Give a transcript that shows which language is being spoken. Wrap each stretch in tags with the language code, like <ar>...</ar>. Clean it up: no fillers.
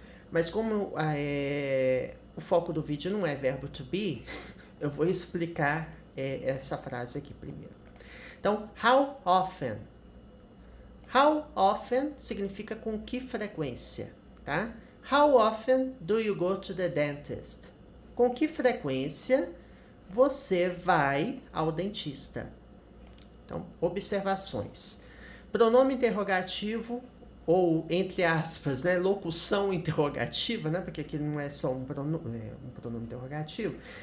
<pt>Mas como o foco do vídeo não é verbo to be, eu vou explicar essa frase aqui primeiro. Então, how often? How often significa com que frequência, tá?</pt> <en>How often do you go to the dentist?</en> <pt>Com que frequência você vai ao dentista? Então, observações. Pronome interrogativo, ou, entre aspas, né, locução interrogativa, né, porque aqui não é só um pronome interrogativo.</pt>